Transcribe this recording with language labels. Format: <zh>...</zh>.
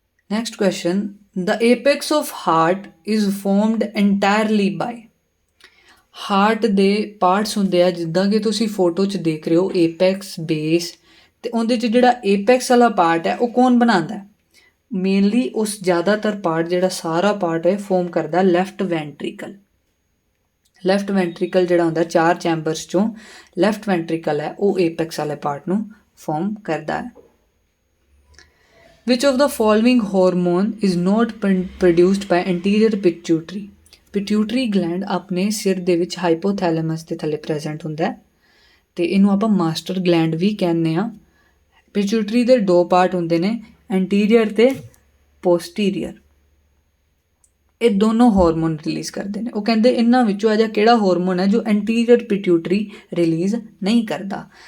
<en>Next question, the apex of heart is formed entirely by।</en> <pa>Heart ਦੇ parts ਹੁੰਦੇ ਆ ਜਿੱਦਾਂ ਕਿ ਤੁਸੀਂ ਫੋਟੋ 'ਚ ਦੇਖ ਰਹੇ ਹੋ, ਏਪੈਕਸ, ਬੇਸ, ਅਤੇ ਉਹਦੇ 'ਚ ਜਿਹੜਾ ਏਪੈਕਸ ਵਾਲਾ ਪਾਰਟ ਹੈ ਉਹ ਕੌਣ ਬਣਾਉਂਦਾ? ਮੇਨਲੀ ਉਸ ਜ਼ਿਆਦਾਤਰ ਪਾਰਟ ਜਿਹੜਾ ਸਾਰਾ ਪਾਰਟ ਹੈ ਫੋਰਮ ਕਰਦਾ ਲੈਫਟ ਵੈਂਟਰੀਕਲ। ਲੈਫਟ ਵੈਂਟਰੀਕਲ ਜਿਹੜਾ ਹੁੰਦਾ 4 ਚੈਂਬਰਸ 'ਚੋਂ ਲੈਫਟ ਵੈਂਟਰੀਕਲ ਹੈ ਉਹ ਏਪੈਕਸ ਵਾਲੇ ਪਾਰਟ ਨੂੰ ਫੋਰਮ ਕਰਦਾ ਹੈ।</pa> <en>Which of the following hormone is not produced by anterior pituitary?</en> <pa>Pituitary gland ਆਪਣੇ ਸਿਰ ਦੇ ਵਿੱਚ ਹਾਈਪੋਥੈਲੇਮਸ ਦੇ ਥੱਲੇ ਪ੍ਰੈਜ਼ੈਂਟ ਹੁੰਦਾ ਹੈ ਅਤੇ ਇਹਨੂੰ ਆਪਾਂ ਮਾਸਟਰ ਗਲੈਂਡ ਵੀ ਕਹਿੰਦੇ ਹਾਂ। ਪਿਚੂਟਰੀ ਦੇ 2 ਪਾਰਟ ਹੁੰਦੇ ਨੇ, ਐਂਟੀਰੀਅਰ ਅਤੇ ਪੋਸਟੀਰੀਅਰ। ਇਹ ਦੋਨੋਂ ਹਾਰਮੋਨ ਰਿਲੀਜ਼ ਕਰਦੇ ਨੇ। ਉਹ ਕਹਿੰਦੇ ਇਹਨਾਂ ਵਿੱਚੋਂ ਅਜਿਹਾ ਕਿਹੜਾ ਹਾਰਮੋਨ ਹੈ ਜੋ ਐਂਟੀਰੀਅਰ ਪਿਟਿਊਟਰੀ ਰਿਲੀਜ਼ ਨਹੀਂ ਕਰਦਾ?</pa>